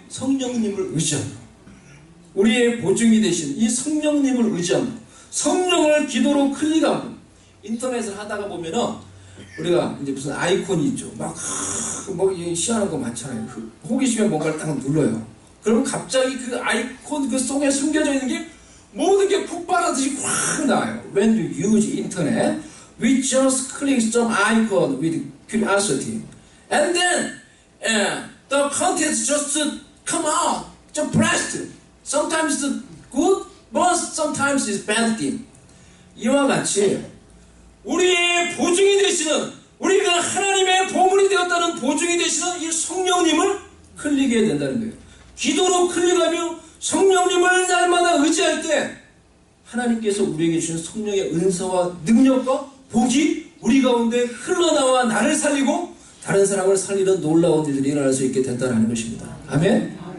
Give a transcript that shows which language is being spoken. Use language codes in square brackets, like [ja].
[ko] 성령님을 의지함으로, 우리의 보증이 되신 이 성령님을 의지함으로, 성령을 기도로 클릭함으로. 인터넷을 하다가 보면은 우리가 이제 무슨 아이콘이 있죠. 막 희한한 거 많잖아요. 호기심에 뭔가를 딱 눌러요. 그러면 갑자기 그 아이콘 그 속에 숨겨져 있는 게 모든 게 폭발하듯이 확 나와요. [en] When you use internet, we just click some icon with curiosity, and then the content just come out, just pressed. Sometimes it's good, but sometimes it's bad thing. [ko] 이와 같이 우리의 보증이 되시는, 우리가 하나님의 보물이 되었다는 보증이 되시는 이 성령님을 클릭해야 된다는 거예요. 기도로 클릭하며 성령님을 날마다 의지할 때 하나님께서 우리에게 주신 성령의 은사와 능력과 복이 우리 가운데 흘러나와 나를 살리고 다른 사람을 살리는 놀라운 일들이 일어날 수 있게 된다는 것입니다. 아멘?